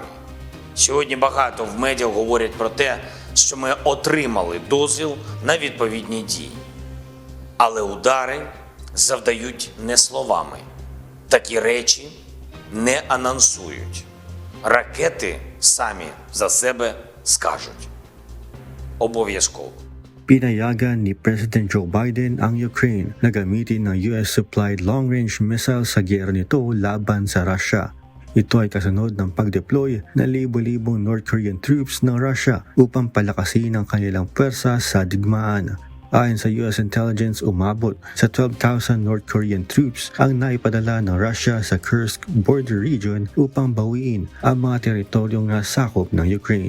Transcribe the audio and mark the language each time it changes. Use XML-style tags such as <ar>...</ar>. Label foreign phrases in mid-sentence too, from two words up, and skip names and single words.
<uk>Сьогодні багато в медіа говорять про те, що ми отримали дозвіл на відповідні дії. Але удари завдають не словами. Такі речі не анонсують. Ракети самі за себе скажуть. Обов'язково.</uk> <tl>Pinayagan ni President Joe Biden ang Ukraine na gamitin ng</tl> <en>US-supplied long-range missile</en> <tl>sa giyera nito laban sa Russia. Ito ay kasunod ng pag-deploy na libo-libong</tl> <en>North Korean troops</en> <tl>ng Russia upang palakasin ang kanilang pwersa sa digmaan. Ayon sa</tl> <en>US intelligence,</en> <tl>umabot sa 12,000</tl> <en>North Korean troops</en> <tl>ang naipadala ng Russia sa Kursk</tl> <en>border region</en> <tl>upang bawiin ang mga teritoryong nasakop ng Ukraine.</tl>